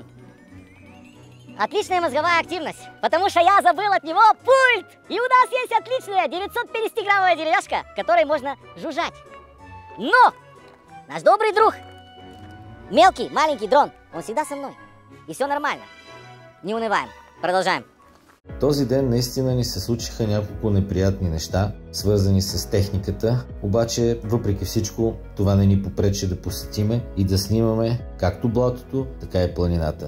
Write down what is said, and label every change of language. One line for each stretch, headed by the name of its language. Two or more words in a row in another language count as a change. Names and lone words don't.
Russian: Отличная мозговая активность, потому что я забыл от него пульт. И у нас есть отличная 950-граммовая деревяшка, которой можно жужжать. Но наш добрый друг, мелкий, маленький дрон, он всегда со мной. И все нормально. Не унываем. Продължаем.
Bulgarian: Този ден наистина ни се случиха няколко неприятни неща, свързани с техниката, обаче въпреки всичко това не ни попречи да посетиме и да снимаме както блатото, така и планината.